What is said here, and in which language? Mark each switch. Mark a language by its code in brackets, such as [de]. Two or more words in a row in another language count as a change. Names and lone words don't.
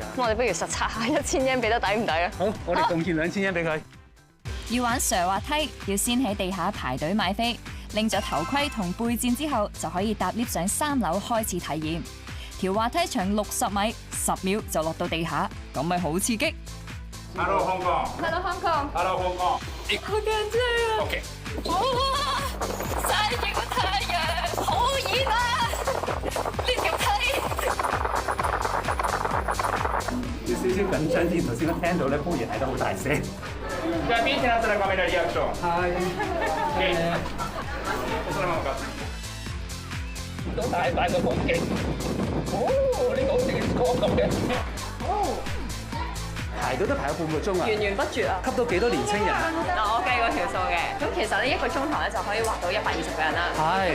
[yue] 咁我哋不如實測下1000 yen 俾得抵唔抵啊？好，我哋貢獻2000 yen俾佢。要玩瀡滑梯，要先喺地下排隊買飛，拎咗頭盔同背戰之後，就可以搭 lift 上3樓開始體驗。條滑梯長60米，10秒就落到地下，咁咪好刺激。 [en] Hello Hong Kong。Hello Hong Kong。Hello Hong Kong。 [yue] 好緊張啊 OK。哇！曬住個太陽，好熱啊！呢條梯。有少少緊張啲，頭先我聽到咧，煲嘢睇得好大聲。 [ja] じゃあピンチになったらカメラリアクション。 [yue] 係。 [ja] そのままか。 [yue] 到大阪嘅風景。哦，呢個好似歌咁嘅。哦。排隊都排咗半個鐘啊！源源不絕啊！吸到幾多年青人啊？嗱，我計過條數嘅，咁其實呢1個鐘頭咧就可以畫到120個人啦。係。